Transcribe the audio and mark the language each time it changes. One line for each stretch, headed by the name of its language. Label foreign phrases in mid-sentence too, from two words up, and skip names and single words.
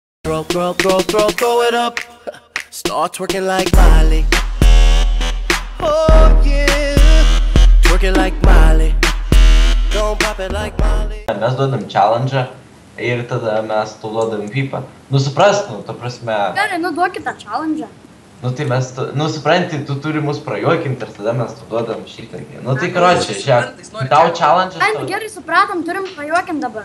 English: Throw it up. Start twerking like Miley. Oh yeah. Twerking like Miley. Don't pop it like Miley.
Lithuanian: Mes duodam challenge ir tada mes tau duodam pipą. Nu suprast, nu, ta prasme. Gerai, nu duokit tą challenge. Nu tai mes, nu supranti, tu turi mus prajuokinti ir tada mes tau duodam šitą. Nu tai karočią, žiūrėk, tau challenge. Ai, gerai, supratom, turim prajuokinti dabar.